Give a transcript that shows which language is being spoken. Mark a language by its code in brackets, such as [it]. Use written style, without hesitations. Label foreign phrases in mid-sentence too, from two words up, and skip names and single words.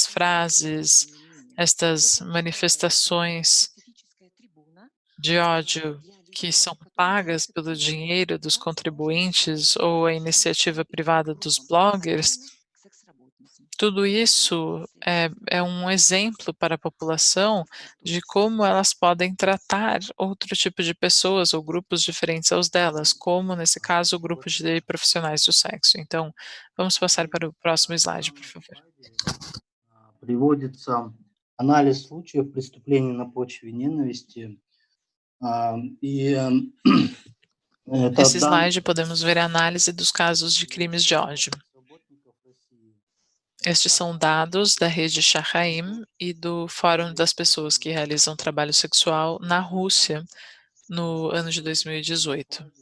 [pt] frases, estas manifestações de ódio que são pagas pelo dinheiro dos contribuintes ou a iniciativa privada dos bloggers, tudo isso é um exemplo para a população de como elas podem tratar outro tipo de pessoas ou grupos diferentes aos delas, como, nesse caso, o grupo de profissionais do sexo. Então, vamos passar para o próximo slide, por favor. [ru] Приводится анализ случаев преступлений на почве ненависти. [pt] Nesse slide, podemos ver a análise dos casos de crimes de ódio. Estes são dados da rede Shahaim e do Fórum das Pessoas que Realizam Trabalho Sexual na Rússia no ano de 2018.